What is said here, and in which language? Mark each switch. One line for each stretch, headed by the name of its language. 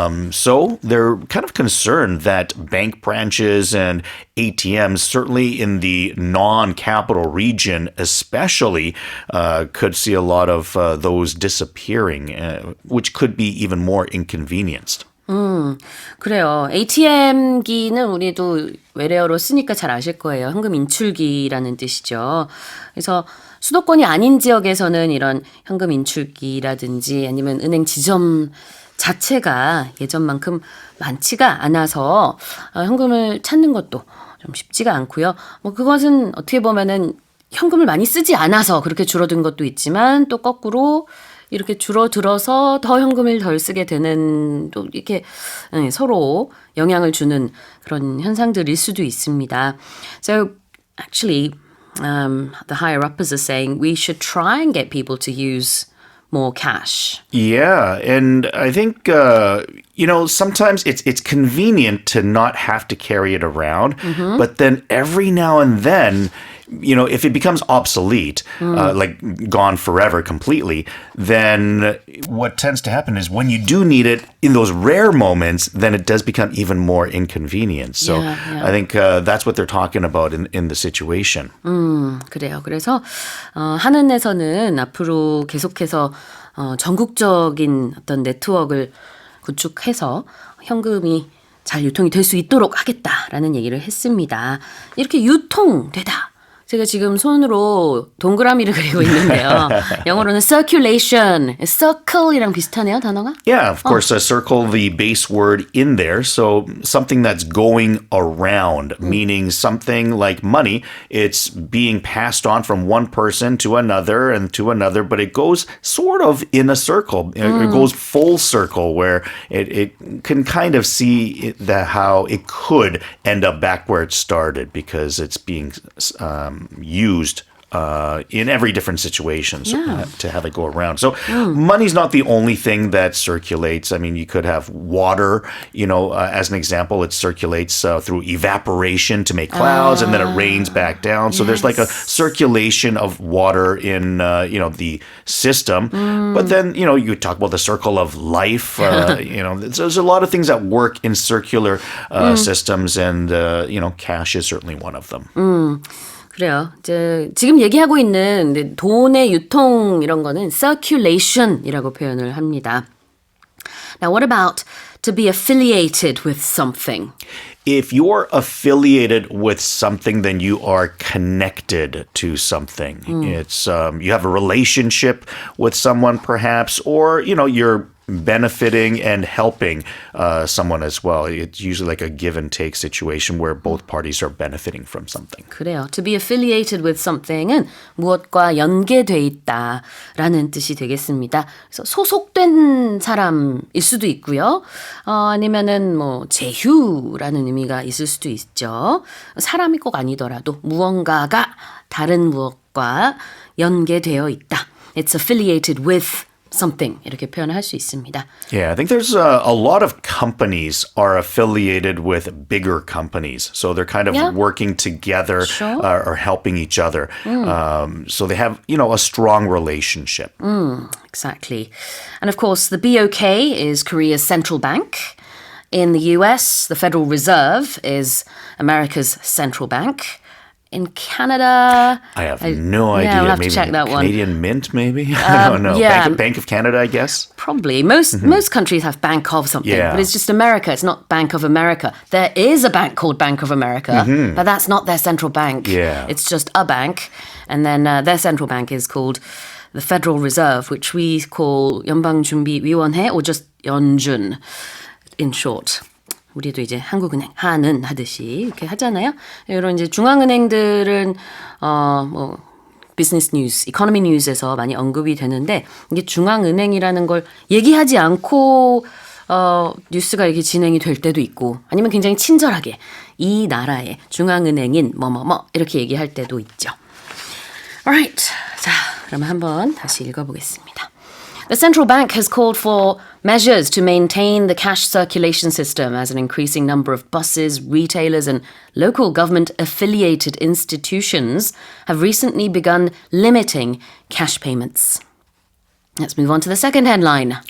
English: So they're kind of concerned that bank branches and ATMs, certainly in the non-capital region especially, could see a lot of those disappearing, which could be even more inconvenienced.
Korean: 그래요. ATM기는 우리도 외래어로 쓰니까 잘 아실 거예요. 현금 인출기라는 뜻이죠. 그래서 수도권이 아닌 지역에서는 이런 현금 인출기라든지 아니면 은행 지점 자체가 예전만큼 많지가 않아서 현금을 찾는 것도 좀 쉽지가 않고요. 그것은 어떻게 보면은 현금을 많이 쓰지 않아서 그렇게 줄어든 것도 있지만 또 거꾸로 이렇게 줄어들어서 더 현금을 덜 쓰게 되는 또 이렇게 서로 영향을 주는 그런 현상들일 수도 있습니다.
English: So actually, the higher uppers are saying we should try and get people to use more cash. Yeah, and I think sometimes it's convenient to not have to carry it around, but then every now and then, if it becomes obsolete, like gone forever completely, then what tends to happen is when you do need it in those rare moments, then it does become even more inconvenient. So I think that's what they're talking about in the situation.
Korean: 그래요. 그래서 한은에서는 앞으로 계속해서 전국적인 어떤 네트워크를 구축해서 현금이 잘 유통이 될 수 있도록 하겠다라는 얘기를 했습니다. 이렇게 유통되다. 제가 지금 손으로 동그라미를 그리고 있는데요. 영어로는 circulation, circle이랑 비슷하네요, 단어가?
English: Yeah, of course, circle the base word in there. So something that's going around, meaning something like money, it's being passed on from one person to another and to another, but it goes sort of in a circle. It goes full circle where it can kind of see how it could end up back where it started because it's being used in every different situation to have it go around. So money's not the only thing that circulates. I mean, you could have water, as an example, it circulates through evaporation to make clouds and then it rains back down. So there's like a circulation of water in, the system. But then, you talk about the circle of life. There's a lot of things that work in circular systems and, cash is certainly one of them.
Korean: 그래요. 지금 얘기하고 있는 돈의 유통 이런 거는 circulation이라고 표현을 합니다.
English: Now, what about to be affiliated with something? if you're affiliated with something, then you are connected to something. It's you have a relationship with someone, perhaps, or you're benefiting and helping someone as well. It's usually like a give and take situation where both parties are benefiting from something.
Korean: 그래요.
English: To be affiliated with something
Korean: 은 무엇과 연계돼 있다라는 뜻이 되겠습니다. 그래서 소속된 사람일 수도 있고요. 아니면은 뭐 제휴라는 의미가 있을 수도 있죠. 사람이 꼭 아니더라도 무언가가 다른 무엇과 연계되어 있다.
English: It's affiliated with something
Korean: 이렇게 표현을 할 수 있습니다.
English: Yeah, I think there's a lot of companies are affiliated with bigger companies. So they're kind of working together or helping each other. So they have, a strong relationship. Exactly. And of course, the BOK is Korea's central bank. In the US, the Federal Reserve is America's central bank. In Canada... I have no idea. Yeah, we'll have maybe to check that one. Canadian Mint, maybe? I don't know. Yeah. Bank of Canada, I guess? Probably. Most countries have Bank of something, but it's just America. It's not Bank of America. There is a bank called Bank of America, but that's not their central bank. Yeah. It's just a bank. And then their central bank is called the Federal Reserve, which we call 연방준비위원회 or just 연준 in short.
Korean: 우리도 이제 한국은행, 한은 하듯이 이렇게 하잖아요. 이런 이제 중앙은행들은 뭐 비즈니스 뉴스, 이코노미 뉴스에서 많이 언급이 되는데 이게 중앙은행이라는 걸 얘기하지 않고 뉴스가 이렇게 진행이 될 때도 있고 아니면 굉장히 친절하게 이 나라의 중앙은행인 뭐뭐뭐 이렇게 얘기할 때도 있죠.
English: Alright.
Korean: 자, 그러면 한번 다시 읽어보겠습니다.
English: The central bank has called for measures to maintain the cash circulation system as an increasing number of buses, retailers, and local government-affiliated institutions have recently begun limiting cash payments. Let's move on to the second headline.